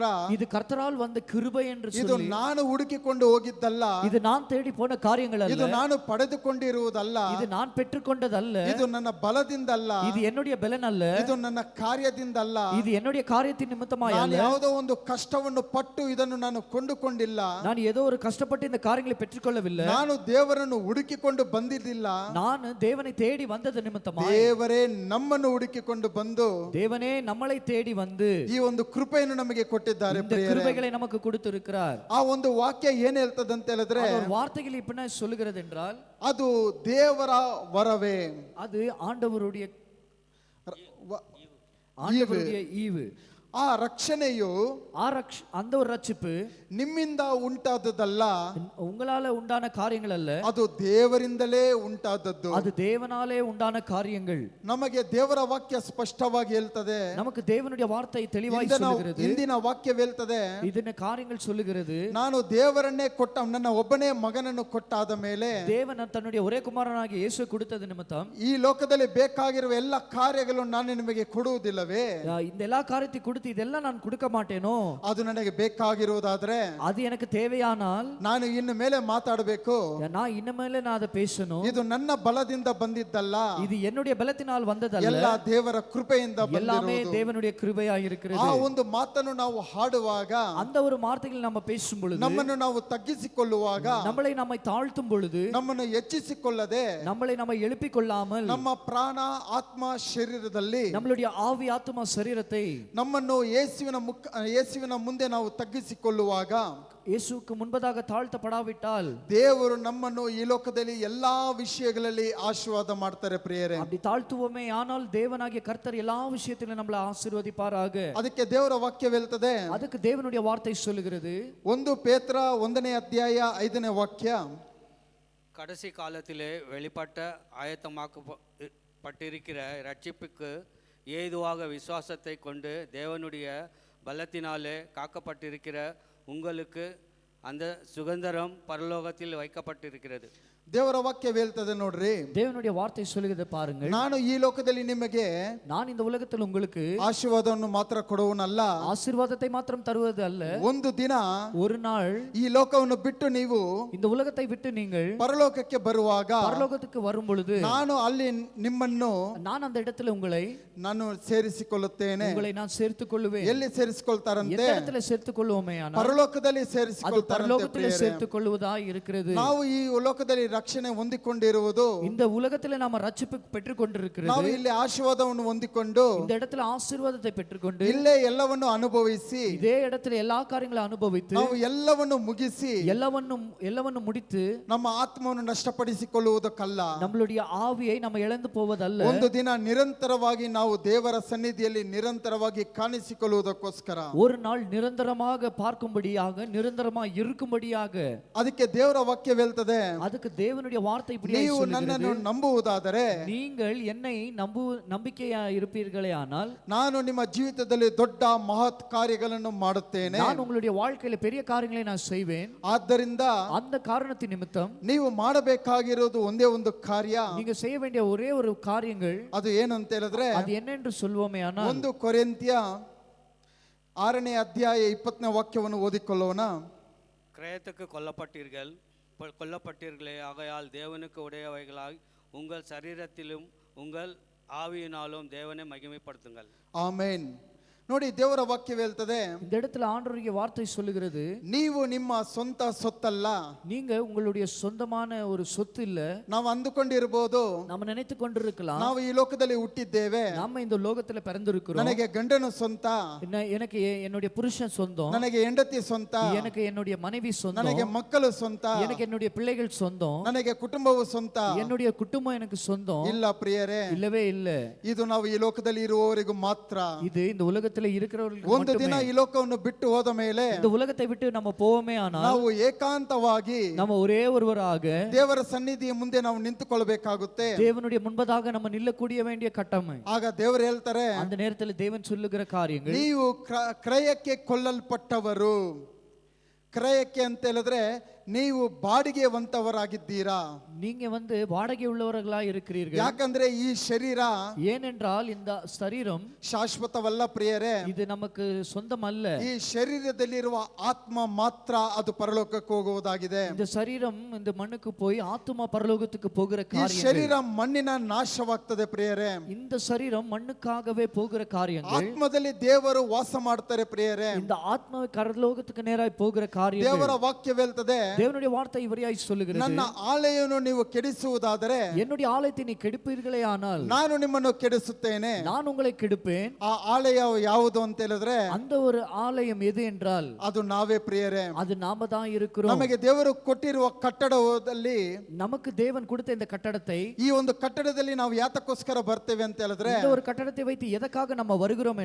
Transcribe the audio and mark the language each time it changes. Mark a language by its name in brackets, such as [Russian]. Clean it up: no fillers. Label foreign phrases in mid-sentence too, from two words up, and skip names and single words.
[Tamil] இது கர்த்தரால் வந்த கிருபை என்று [Kannada] ಇದು [Tamil] சொல்லி, [Kannada] ನಾನು ಹುಡುಕಿಕೊಂಡು ಹೋಗಿದ್ದಲ್ಲ, [Tamil] இது நான் தேடி போன காரியங்கள் [Kannada] ಇದು [Tamil] அல்ல, [Kannada] ನಾನು ಪಡೆದುಕೊಂಡಿರುವುದಲ್ಲ, [Tamil] இது நான் பெற்றுக்கொண்டதல்ல, [Kannada] ಇದು ನನ್ನ ಬಲದಿಂದಲ್ಲ, [Tamil] இது என்னுடைய பலன் அல்ல, [Kannada] ಇದು ನನ್ನ ಕಾರ್ಯದಿಂದಲ್ಲ, [Tamil] இது என்னுடைய காரியத்தின் நிமித்தமாய் [Kannada] ನಾನು [Tamil] அல்ல, [Kannada] ಯಾವುದೋ ಒಂದು ಕಷ್ಟವನ್ನು ಪಟ್ಟು ಇದನ್ನು ನಾನು ಕೊಂಡುಕೊಂಡಿಲ್ಲ, [Tamil] நான் ஏதோ ஒரு கஷ்டப்பட்டு இந்த காரியங்களை பெற்றுக்கொள்ளவில்லை, [Kannada] ನಾನು ದೇವರನ್ನು ಹುಡುಕಿಕೊಂಡು ಬಂದಿದ್ದಿಲ್ಲ, [Tamil] நான் தேவனை தேடி வந்தது நிமித்தமாய், [Kannada] ದೇವರೇ ನಮ್ಮನ್ನು ಹುಡುಕಿಕೊಂಡು ಬಂದು [Tamil] தேவனே நம்மளை தேடி வந்து [Kannada] ಈ ಒಂದು ಕೃಪೆಯನ್ನು ನಮಗೆ ಕೊಟ್ಟಿದ್ದಾರೆ [Tamil] இந்த [Kannada] ಪ್ರಿಯರೇ. [Tamil] கிருபைகளை நமக்கு கொடுத்திருக்கிறார். [Kannada] ಆ ಒಂದು ವಾಕ್ಯ ಏನ್ ಹೇಳ್ತದೆ ಅಂತ ಹೇಳಿದ್ರೆ, [Tamil] அது ஒரு வார்த்தைகள் இப்படி சொல்லுகிறது என்றால், [Kannada] ಅದು ದೇವರ ವರವೇ, [Tamil] அது ஆண்டவருடைய [Kannada] ವ- [Tamil] ஆண்டவருடைய ஈவு. [Kannada] ಆ ರಕ್ಷಣೆಯು [Tamil] அந்த ஒரு ரட்சிப்பு [Kannada] ನಿಮ್ಮಿಂದ ಉಂಟಾದದ್ದಲ್ಲ, [Tamil] உங்களால உண்டான காரியங்கள் அல்ல, [Kannada] ಅದು ದೇವರಿಂದಲೇ ಉಂಟಾದದ್ದು. [Tamil] அது தேவனாலே உண்டான காரியங்கள். [Kannada] ನಮಗೆ ದೇವರ ವಾಕ್ಯ ಸ್ಪಷ್ಟವಾಗಿ ಹೇಳ್ತದೆ, [Tamil] நமக்கு தேவனுடைய வார்த்தை தெளிவாய் சொல்லுகிறது, [Kannada] ಇಂದಿನ ವಾಕ್ಯ ಹೇಳ್ತದೆ, [Tamil] ಇದನ್ನ காரியங்கள் சொல்லுகிறது, [Kannada] ನಾನು ದೇವರನ್ನೇ ಕೊಟ್ಟ ನನ್ನ ಒಬ್ಬನೇ ಮಗನನ್ನು ಕೊಟ್ಟಾದ ಮೇಲೆ [Tamil] தேவன் தன்னுடைய ஒரே குமாரனாகிய இயேசுவை கொடுத்தது நிமித்தம் [Kannada] ಈ ಲೋಕದಲ್ಲಿ ಬೇಕಾಗಿರುವ ಎಲ್ಲ ಕಾರ್ಯಗಳನ್ನು ನಾನು ನಿಮಗೆ ಕೊಡುವುದಿಲ್ಲವೇ? [Tamil] இந்த எல்லா காரியத்தை கொடுத்து இதெல்லாம் நான் கொடுக்க மாட்டேனோ? [Kannada] ಅದು ನನಗೆ ಬೇಕಾಗಿರುವುದಾದ್ರೆ [Tamil] அது எனக்கு தேவையானால் [Kannada] ನಾನು ಇನ್ನು ಮೇಲೆ ಮಾತಾಡಬೇಕು, [Tamil] நான் ಇನ್ನಮೇಲೆ நான் அதை பேசணும். [Kannada] ಇದು ನನ್ನ ಬಲದಿಂದ ಬಂದಿದ್ದಲ್ಲ, [Tamil] இது என்னுடைய பலத்தினால் வந்ததல்ல, [Kannada] ಎಲ್ಲ ದೇವರ ಕೃಪೆಯಿಂದ [Tamil] எல்லாமே [Kannada] ಬಂದಿರುವುದು. [Tamil] தேவனுடைய கிருபையாய் [Kannada] ಆ [Tamil] இருக்கிறது. [Kannada] ಒಂದು ಮಾತನ್ನು ನಾವು ಹಾಡುವಾಗ, [Tamil] அந்த ஒரு வார்த்தைகள் நம்ம பேசும் பொழுது, [Kannada] ನಮ್ಮನ್ನು ನಾವು ತಗ್ಗಿಸಿಕೊಳ್ಳುವಾಗ, [Tamil] நம்மை தாழ்த்தும் பொழுது, [Kannada] ನಮ್ಮನ್ನು ಹೆಚ್ಚಿಸಿಕೊಳ್ಳದೆ, [Tamil] நம்மை எழுப்பிக் கொள்ளாமல், [Kannada] ನಮ್ಮ ಪ್ರಾಣ ಆತ್ಮ ಶರೀರದಲ್ಲಿ [Tamil] நம்மளுடைய ஆவி ஆத்துமா சரீரத்தை [Kannada] ನಮ್ಮನ್ನು ಯೇಸುವಿನ ಮುಂದೆ ನಾವು ತಗ್ಗಿಸಿಕೊಳ್ಳುವಾಗ, [Tamil] இயேசுவுக்கு முன்பதாக தாழ்த்தப்படாவிட்டால் [Kannada] ದೇವರು ನಮ್ಮನ್ನು ಈ ಲೋಕದಲ್ಲಿ ಎಲ್ಲಾ ವಿಷಯಗಳಲ್ಲಿ ಆಶೀರ್ವಾದ ಮಾಡ್ತಾರೆ ಪ್ರಿಯರೇ. [Tamil] அப்படி தாழ்த்துவோமே ஆனால் தேவனாகிய கர்த்தர் எல்லா விஷயத்திலும் நம்மளை ஆசீர்வதிப்பாராக. [Kannada] ಅದಕ್ಕೆ ದೇವರ ವಾಕ್ಯ ಹೇಳ್ತದೆ, [Tamil] அதுக்கு தேவனுடைய வார்த்தை சொல்லுகிறது, [Kannada] 1 ಪೇತ್ರ 1ನೇ ಅಧ್ಯಾಯ 5ನೇ ವಾಕ್ಯ, [Tamil] கடைசி காலத்திலே வெளிப்பட்ட ஆயத்தமாக்கப்பட்டிருக்கிற ரட்சிப்புக்கு ஏதுவாக விசுவாசத்தை கொண்டு தேவனுடைய பலத்தினாலே காக்கப்பட்டிருக்கிற உங்களுக்கு அந்த சுதந்திரம் பரலோகத்தில் வைக்கப்பட்டிருக்கிறது. [Kannada] ದೇವರ ವಾಕ್ಯ ಹೇಳ್ತದೆ ನೋಡ್ರಿ, [Tamil] தேவனுடைய வார்த்தை சொல்லுகிறது பாருங்கள், [Kannada] ನಾನು ಈ ಲೋಕದಲ್ಲಿ ನಿಮಗೆ [Tamil] நான் இந்த உலகத்தில் உங்களுக்கு [Kannada] ಆಶೀರ್ವಾದವನ್ನು ಮಾತ್ರ ಕೊಡುವನಲ್ಲ, [Tamil] ஆசீர்வாதத்தை மாத்திரம் தருவது அல்ல, [Kannada] ಒಂದು ದಿನ [Tamil] ஒரு நாள் [Kannada] ಈ ಲೋಕವನ್ನು ಬಿಟ್ಟು ನೀವು [Tamil] இந்த உலகத்தை விட்டு நீங்கள் [Kannada] ಪರಲೋಕಕ್ಕೆ ಬರುವಾಗ [Tamil] பரலோகத்துக்கு வரும் பொழுது [Kannada] ನಾನು ಅಲ್ಲಿ ನಿಮ್ಮನ್ನು [Tamil] நான் அந்த இடத்துல உங்களை [Kannada] ಸೇರಿಸಿಕೊಳ್ಳುತ್ತೇನೆ. [Tamil] நான் சேர்த்துக் கொள்ளுவேன். [Kannada] ಎಲ್ಲಿ ಸೇರಿಸಿಕೊಳ್ತಾರಂತೆ? [Tamil] எந்த இடத்துல சேர்த்துக் கொள்ளுவோமே ஆனால் [Kannada] ಪರಲೋಕದಲ್ಲಿ [Tamil] அது [Kannada] ಸೇರಿಸಿಕೊಳ್ತಾರಂತೆ [Tamil] பரலோகத்திலே [Kannada] ಪ್ರಿಯರೇ. [Tamil] சேர்த்துக் கொள்வதாய் இருக்கிறது. [Kannada] ನಾವು ಈ ಲೋಕದಲ್ಲಿ ರಕ್ಷಣೆ ಹೊಂದಿಕೊಂಡಿರುವುದು, [Tamil] இந்த உலகத்திலே நாம ரட்சிப்பு பெற்றுக் கொண்டிருக்கிறது, [Kannada] ನಾವು ಇಲ್ಲಿ ಆಶೀರ್ವಾದವನ್ನು ಹೊಂದಿಕೊಂಡು [Tamil] இந்த இடத்துல ஆசீர்வாதத்தை பெற்றுக்கொண்டு [Kannada] ಇಲ್ಲೇ ಎಲ್ಲವನ್ನು ಅನುಭವಿಸಿ, [Tamil] இதே இடத்துல எல்லா காரியங்களும் அனுபவித்து [Kannada] ನಾವು ಎಲ್ಲವನ್ನು ಮುಗಿಸಿ [Tamil] ಎಲ್ಲವನ್ನು முடித்து [Kannada] ನಮ್ಮ ಆತ್ಮವನ್ನು ನಷ್ಟಪಡಿಸಿಕೊಳ್ಳುವುದಕ್ಕಲ್ಲ, [Tamil] நம்மளுடைய ஆவியை நம்ம இழந்து போவதல்ல, [Kannada] ಒಂದು ದಿನ ನಿರಂತರವಾಗಿ ನಾವು ದೇವರ ಸನ್ನಿಧಿಯಲ್ಲಿ ನಿರಂತರವಾಗಿ ಕಾಣಿಸಿಕೊಳ್ಳುವುದಕ್ಕೋಸ್ಕರ, [Tamil] ஒரு நாள் நிரந்தரமாக பார்க்கும்படியாக, நிரந்தரமாக இருக்கும்படியாக. [Kannada] ಅದಕ್ಕೆ ದೇವರ ವಾಕ್ಯ ಹೇಳ್ತದೆ, [Tamil] அதுக்கு தேவனுடைய வார்த்தை இப்படி [Kannada] ನೀವು ನನ್ನನ್ನು ನಂಬುವುದಾದರೆ [Tamil] நீங்கள் என்னை நம்பிக்கையா இருப்பீர்களே ஆனால் [Kannada] ನಾನು ನಿಮ್ಮ ಜೀವಿತದಲ್ಲಿ ದೊಡ್ಡ ಮಹತ್ ಕಾರ್ಯಗಳನ್ನು ಮಾಡುತ್ತೇನೆ. [Tamil] நான் உங்களுடைய வாழ்க்கையில பெரிய காரியங்களை நான் செய்வேன். [Kannada] ಆದ್ದರಿಂದ [Tamil] அந்த காரணத்தின் நிமித்தம் [Kannada] ನೀವು ಮಾಡಬೇಕಾಗಿರೋದು ಒಂದೇ ಒಂದು ಕಾರ್ಯ. [Tamil] நீங்க செய்ய வேண்டிய ஒரே ஒரு காரியங்கள் [Kannada] ಅದು ಏನು ಅಂತ ಹೇಳಿದ್ರೆ [Tamil] அது என்ன என்று சொல்வோமே ஆனால் [Kannada] 1 ಕೊರಿಂಥಿಯ 6ನೇ ಅಧ್ಯಾಯ 20ನೇ ವಾಕ್ಯವನ್ನು ಓದಿಕೊಳ್ಳೋಣ. [Tamil] கிரயத்துக்கு கொல்லப்பட்டீர்களே, ஆகையால் தேவனுக்கு உடையவைகளாய் உங்கள் சரீரத்திலும் உங்கள் ஆவியினாலும் தேவனை மகிமைப்படுத்துங்கள். [Kannada] ಆಮೆನ್. ನೋಡಿ, ದೇವರ ವಾಕ್ಯ ಹೇಳ್ತದೆ, [Tamil] இந்த இடத்துல ஆண்டவருடைய வார்த்தை சொல்லுகிறது, [Kannada] ನೀವು ನಿಮ್ಮ ಸ್ವಂತ ಸೊತ್ತಲ್ಲ. [Tamil] நீங்க உங்களுடைய சொந்தமான ஒரு சொத்து இல்ல. [Kannada] ನಾವು ಅಂದುಕೊಂಡಿರಬಹುದು, [Tamil] நம்ம நினைத்து கொண்டிருக்கலாம், [Kannada] ನಾವು ಈ ಲೋಕದಲ್ಲಿ ಹುಟ್ಟಿದ್ದೇವೆ, [Tamil] நம்ம இந்த லோகத்துல பிறந்திருக்கிறோம், [Kannada] ನನಗೆ ಗಂಡನು ಸ್ವಂತ, [Tamil] எனக்கு என்னுடைய புருஷன் சொந்தம், [Kannada] ನನಗೆ ಹೆಂಡತಿ ಸ್ವಂತ, [Tamil] எனக்கு என்னுடைய மனைவி சொந்தம், [Kannada] ನನಗೆ ಮಕ್ಕಳು ಸ್ವಂತ, [Tamil] எனக்கு என்னுடைய பிள்ளைகள் சொந்தம், [Kannada] ನನಗೆ ಕುಟುಂಬವು ಸ್ವಂತ. [Tamil] என்னுடைய குடும்பம் எனக்கு சொந்தம் [Kannada] ಇಲ್ಲ ಪ್ರಿಯರೇ, [Tamil] இல்லவே இல்ல. [Kannada] ಇದು ನಾವು ಈ ಲೋಕದಲ್ಲಿ ಇರುವವರೆಗೂ ಮಾತ್ರ. [Tamil] இது இந்த உலகத்துல இருக்கிறவர்களுக்கு [Kannada] ಒಂದು ದಿನ ಈ ಲೋಕವನ್ನು ಬಿಟ್ಟು ಹೋದ ಮೇಲೆ [Tamil] இந்த உலகத்தை விட்டு நம்ம போவோமே ஆனால் [Kannada] ನಾವು ಏಕಾಂತವಾಗಿ [Tamil] நம்ம ஒரே ஒருவராக [Kannada] ದೇವರ ಸನ್ನಿಧಿಯ ಮುಂದೆ ನಾವು ನಿಂತುಕೊಳ್ಳಬೇಕಾಗುತ್ತೆ. [Tamil] தேவனுடைய முன்பதாக நம்ம நில்லக்கூடிய வேண்டிய கட்டம். [Kannada] ಆಗ ದೇವರು ಹೇಳ್ತಾರೆ, [Tamil] அந்த நேரத்தில் தேவன் சொல்லுகிற காரியங்கள், [Kannada] ನೀವು ಕ್ರಯಕ್ಕೆ ಕೊಲ್ಲಲ್ಪಟ್ಟವರು. ಕ್ರಯಕ್ಕೆ ಅಂತ ಹೇಳಿದ್ರೆ ನೀವು ಬಾಡಿಗೆವಂತವರಾಗಿದ್ದೀರಾ. [Tamil] நீங்க வாடகை உள்ளவர்களா இருக்கிறீர்கள். [Kannada] ಯಾಕಂದ್ರೆ ಈ ಶರೀರ [Tamil] ஏனென்றால் இந்த சரீரம் [Kannada] ಶಾಶ್ವತವಲ್ಲ ಪ್ರಿಯರೇ, [Tamil] இது நமக்கு சொந்தம் அல்ல. [Kannada] ಈ ಶರೀರದಲ್ಲಿರುವ ಆತ್ಮ ಮಾತ್ರ ಅದು ಪರಲೋಕಕ್ಕೆ ಹೋಗುವುದಾಗಿದೆ. [Tamil] இந்த சரீரம் இந்த மண்ணுக்கு போய் ஆத்துமா பரலோகத்துக்கு போகிற [Kannada] ಈ [Tamil] காரியம். [Kannada] ಶರೀರ ಮಣ್ಣಿನ ನಾಶವಾಗ್ತದೆ ಪ್ರಿಯರೇ. [Tamil] இந்த சரீரம் மண்ணுக்காகவே போகிற காரியங்கள். [Kannada] ಆತ್ಮದಲ್ಲಿ ದೇವರು ವಾಸ ಮಾಡ್ತಾರೆ ಪ್ರಿಯರೇ. [Tamil] இந்த ஆத்மா பரலோகத்துக்கு நேராய் போகிற காரியம். [Kannada] ದೇವರ ವಾಕ್ಯ ಹೇಳ್ತದೆ, [Tamil] தேவனுடைய வார்த்தை இவரையாய் சொல்லுகிறது, [Kannada] ನನ್ನ ಆಲಯವನ್ನು ನೀವು ಕೆಡಿಸುವುದಾದರೆ [Tamil] என்னுடைய ஆலயத்தை நீ கெடுப்பீர்களே ஆனால் [Kannada] ನಾನು ನಿಮ್ಮನ್ನು ಕೆಡಿಸುತ್ತೇನೆ. [Tamil] நான் உங்களை கெடுப்பேன். [Kannada] ಆ ಆಲಯ ಯಾವುದು ಅಂತ ಹೇಳಿದ್ರೆ [Tamil] அந்த ஒரு ஆலயம் எது என்றால் [Kannada] ಅದು ನಾವೇ ಪ್ರಿಯರೇ. [Tamil] அது நாம தான் இருக்கிறோம். [Kannada] ನಮಗೆ ದೇವರು ಕೊಟ್ಟಿರುವ ಕಟ್ಟಡದಲ್ಲಿ, [Tamil] நமக்கு தேவன் கொடுத்த இந்த கட்டடத்தை, [Kannada] ಈ ಒಂದು ಕಟ್ಟಡದಲ್ಲಿ ನಾವು ಯಾತಕ್ಕೋಸ್ಕರ ಬರ್ತೇವೆ ಅಂತ ಹೇಳಿದ್ರೆ [Tamil] இந்த ஒரு கட்டடத்தை வைத்து எதற்காக நம்ம வருகிறோம்